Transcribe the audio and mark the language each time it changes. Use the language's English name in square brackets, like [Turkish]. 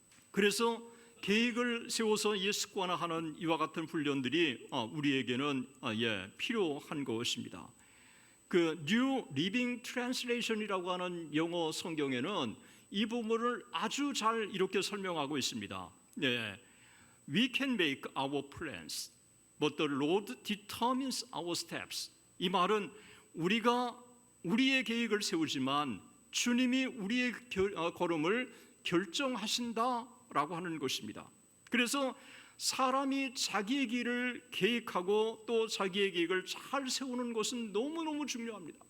[Korean] 그래서 계획을 세워서 습관화하는 이와 같은 훈련들이 우리에게는 필요한 것입니다. 그 New Living Translation이라고 하는 영어 성경에는 이 부분을 아주 잘 이렇게 설명하고 있습니다. [English] We can make our plans, but the Lord determines our steps. [Korean] 이 말은 우리가 우리의 계획을 세우지만 주님이 우리의 걸음을 결정하신다라고 하는 것입니다. 그래서 사람이 자기의 길을 계획하고 또 자기의 계획을 잘 세우는 것은 너무너무 중요합니다.